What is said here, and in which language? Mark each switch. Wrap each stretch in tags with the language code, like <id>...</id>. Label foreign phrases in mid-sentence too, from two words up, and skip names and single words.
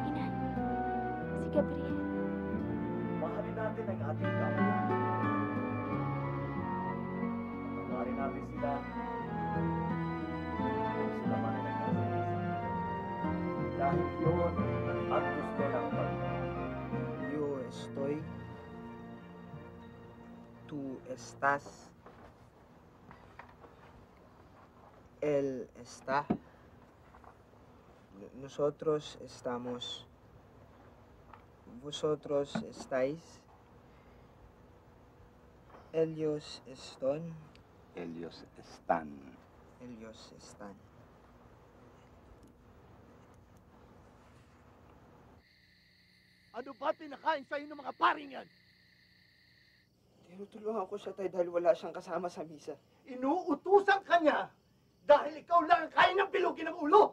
<tl>Inan. Si Gabriel. Mahalin natin ang ating kapwa. Patawarin natin sila kung sila man ay nagkasama. Dahil yun ang gusto ng Panginoon.</tl> <es>Yo estoy. Tú estás. Él está. Nosotros estamos. Vosotros estáis. Ellos están. Ellos están. Ellos están.</es> <tl>Ano ba pinakain sa'yo ng mga paring yan? Tinutulungan ko siya tayo dahil wala siyang kasama sa misa. Inuutusan ka niya dahil ikaw lang ang kaya ng bilugin ng ulo.</tl>